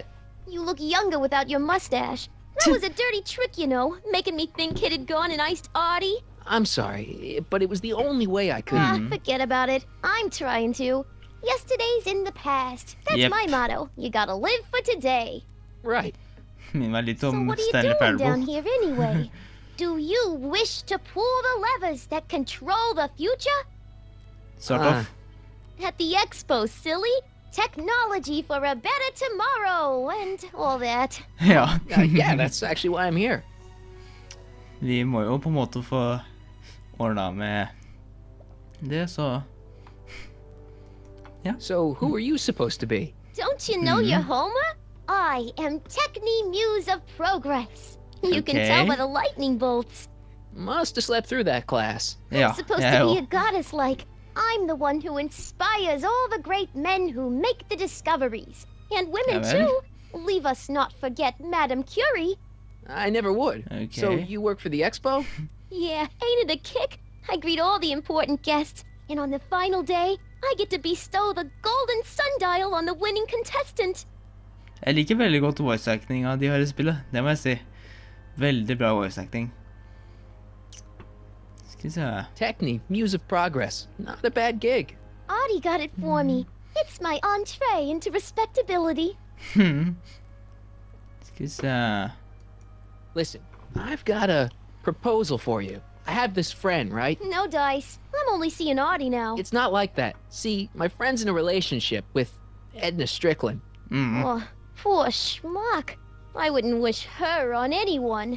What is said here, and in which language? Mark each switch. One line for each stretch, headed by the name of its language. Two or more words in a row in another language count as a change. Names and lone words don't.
English: You look younger without your mustache. That was a dirty trick, you know, making me think Kid had gone and iced Artie. I'm sorry, but it was the only way I could. Forget about it. I'm trying to. Yesterday's in the past. That's Yep. my motto. You gotta live for today. Right.
Norwegian: Min var litt
English: So
Norwegian: om
English: what are you Stanley doing down Parable. here anyway? Do you wish to pull the levers that control the future? Sort of. At the expo, silly. Technology for a better tomorrow and all that.
Norwegian: Ja.
English: Yeah, that's actually why I'm here.
Norwegian: Vi må jo på en måte få ordnet med det, så...
English: So, who are you supposed to be? Don't you know your Homer? I am Techni Muse of Progress. You can tell Okay. by the lightning bolts. Must have slept through that class.
Norwegian: Ja,
English: I'm supposed
Norwegian: jeg
English: to be
Norwegian: òg.
English: a goddess like. I'm the one who inspires all the great men who make the discoveries. And women,
Norwegian: Ja vel.
English: too. Leave us not forget Madame Curie. I never would. Okay. So you work for the expo? Yeah, ain't it a kick? I greet all the important guests, and on the final day, I get to bestow the golden sundial on the winning contestant.
Norwegian: Jeg liker veldig godt voice-actinga de har i spillet, det må jeg si. Veldig bra voice-acting. Skal vi se.
English: Techne, Muse of Progress. Not a bad gig. Audie got it for me. It's my entree into respectability.
Norwegian: Skal vi se.
English: Listen, I've got a proposal for you. I have this friend, right? No dice. I'm only seeing Audie now. It's not like that. See, my friend's in a relationship with Edna Strickland. Oh, poor schmuck. I wouldn't wish her on anyone.